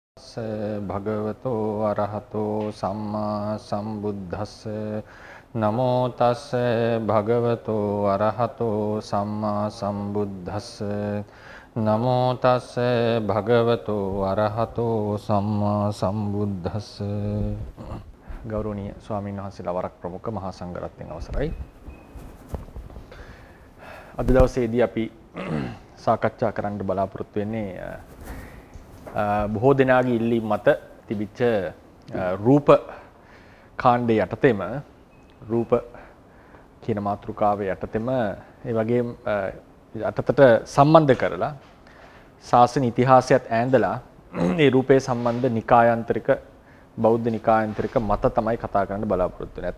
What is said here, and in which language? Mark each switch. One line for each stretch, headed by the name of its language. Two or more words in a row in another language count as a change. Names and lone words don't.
Pali: තස්ස භගවතෝ අරහතෝ සම්මා සම්බුද්දස්ස නමෝ තස්ස භගවතෝ අරහතෝ සම්මා සම්බුද්දස්ස නමෝ තස්ස භගවතෝ අරහතෝ සම්මා සම්බුද්දස්ස.
Sinhala: ගෞරවනීය ස්වාමීන් වහන්සේලා වරක් ප්‍රමුඛ මහා සංඝරත්නයන් අවසරයි. අද දවසේදී අපි සාකච්ඡා කරන්න බලාපොරොත්තු වෙන්නේ බොහෝ දෙනාගේ ඉල්ලීම් මත තිබිච්ච රූප කාණ්ඩයේ යටතේම රූප කියන මාතෘකාවේ යටතේම ඒ වගේම අතට සම්බන්ධ කරලා ශාසන ඉතිහාසයත් ඈඳලා මේ රූපේ සම්බන්ධ නිකායාන්තරික බෞද්ධ නිකායාන්තරික මත තමයි කතා කරන්න බලාපොරොත්තු වෙන්නේ.